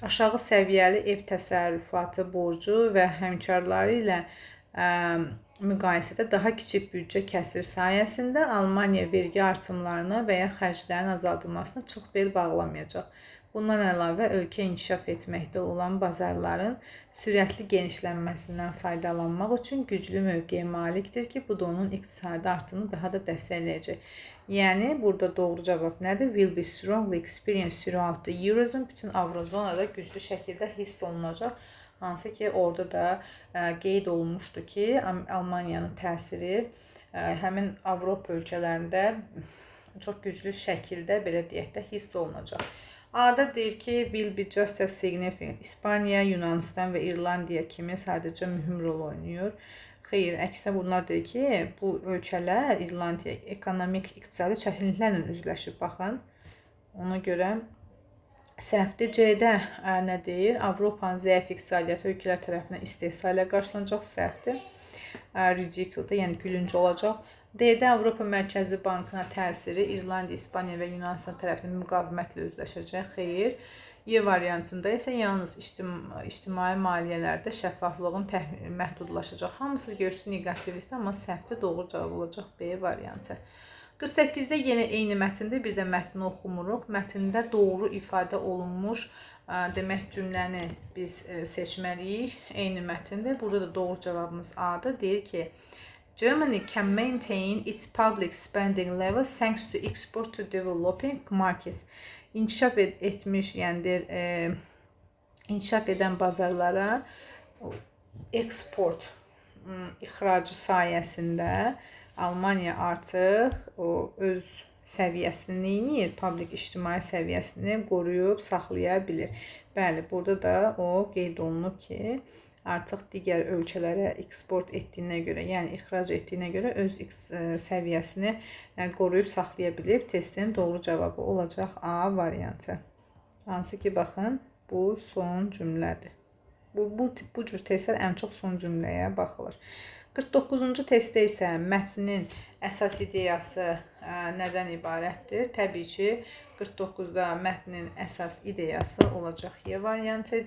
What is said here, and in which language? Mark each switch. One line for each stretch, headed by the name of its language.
Azerbaijani: Aşağı səviyyəli ev təsərrüfatı borcu və həmkarları ilə müqayisədə daha kiçik büdcə kəsiri sayəsində Almaniya vergi artımlarına və ya xərclərin azaldılmasına çox bel bağlamayacaq. Bundan əlavə ölkə inkişaf etməkdə olan bazarların sürətli genişlənməsindən faydalanmaq üçün güclü mövqeyə malikdir ki, bu da onun iqtisadi artımını daha da dəstəkləyəcək. Yəni burada doğru cavab nədir?
English: Will be strongly experienced throughout the Eurozone.
Azerbaijani: Bütün Avrozonada güclü şəkildə hiss olunacaq. Hansı ki, orada da qeyd olunmuşdu ki, Almaniyanın təsiri həmin Avropa ölkələrində çox güclü şəkildə, belə deyək də, hiss olunacaq. A-da deyir ki,
English: will be just as significant.
Azerbaijani: İspaniya, Yunanistan və İrlandiya kimi sadəcə mühüm rol oynayır. Xeyr, əksinə bunlar deyir ki, bu ölkələr, İrlandiya ekonomik, iqtisadi çətinliklərlə üzləşib. Baxın, ona görə səhvdir. C-də nə deyir? Avropanın zəif iqtisadiyyatı ölkələr tərəfindən istehsa ilə qarşılanacaq. Səhvdir. Ridiculed, yəni gülünc olacaq. D-də Avropa Mərkəzi Bankına təsiri İrlandiya, İspaniya və Yunanistan tərəfindən müqavimətlə üzləşəcək. Xeyr. Y variantında isə yalnız ictimai maliyyələrdə şəffaflığın məhdudlaşacaq. Hamısı görürsün negativlikdə, amma səhvdir. Doğru cavab olacaq B variantı. 48-də yenə eyni mətndə, bir də mətni oxumuruq. Mətndə doğru ifadə olunmuş demək cümləni biz seçməliyik. Eyni mətndə. Burada da doğru cavabımız A-dır. Deyir ki,
English: Germany can maintain its public spending level thanks to export to developing markets.
Azerbaijani: İnkişaf etmiş, yəni inkişaf edən bazarlara eksport, ixracı sayəsində Almaniya artıq o öz səviyyəsini neyinir? Public ictimai səviyyəsini qoruyub saxlaya bilir. Bəli, burada da o qeyd olunub ki, artıq digər ölkələrə eksport etdiyinə görə, yəni ixrac etdiyinə görə öz səviyyəsini qoruyub saxlaya bilib. Testin doğru cavabı olacaq A variantı. Hansı ki, baxın, bu son cümlədir. Bu cür testlər ən çox son cümləyə baxılır. 49-cu testdə isə mətnin əsas ideyası nədən ibarətdir? Təbii ki, 49-da mətnin əsas ideyası olacaq Y variantı.